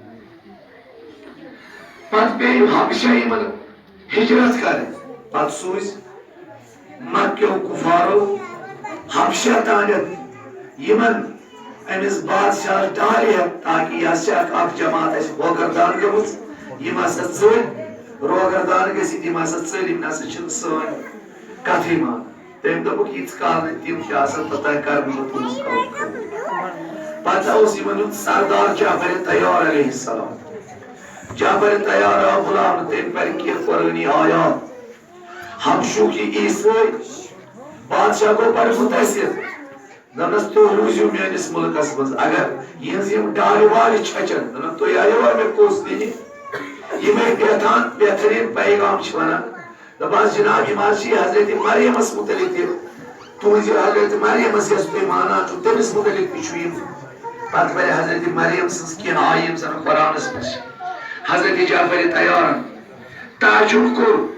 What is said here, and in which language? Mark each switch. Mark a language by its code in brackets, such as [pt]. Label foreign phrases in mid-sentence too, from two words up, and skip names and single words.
[ks] پتہٕ پیٚیہِ حبشہ یمن ہجرت کرٕنۍ پتہٕ سوٗزۍ مکیو کفارو حبشہ تانٮ۪تھ یمن امس بادشاہ ڈالیا تاکہ یہ اکھ جماعت اس روگردان گٔمٕژ یم ہسا ژٔلۍ روگردان گٔژھِتھ یم ہسا ژٔلۍ یم نسا چھِنہٕ سٲنۍ کتھٕے مان تٔمۍ دوٚپُکھ ییٖتِس کال نہٕ تِم چھِ آسان توٚتام کرٕ بہٕ تُہنٛز کٲم پتہٕ اوس یمن ہُنٛد سردار جعفر طیار [ar] علیہ السلام [ks] جعفر طیار آو بُلاونہٕ تٔمۍ پرِ کینٛہہ قرٲنی آیات حبشُک یہِ عیسٲے بادشاہ گوٚو بڑٕ مُتٲثر دپنس تُہۍ روٗزِو میٲنِس مُلکس منٛز اگر یِہنٛز یِم ڈالہِ والہِ چھچن دپن تُہۍ آیوا مےٚ پوٚز دِنہِ یِمے بہتریٖن پیغام چھِ ونان دپان جناب یِم حظ چھِ حضرت مریمس متعلق تہِ تُہنٛزِ حضرت مریمس یۄس تُہۍ مانان چھِو تٔمِس متعلق تہِ چھُ یِم پتہٕ پرِ حضرت مریم سٕنٛز کینٛہہ آیہِ یِم زن قرآنس منٛز چھِ حضرت جعفر طیارن تعجب کوٚر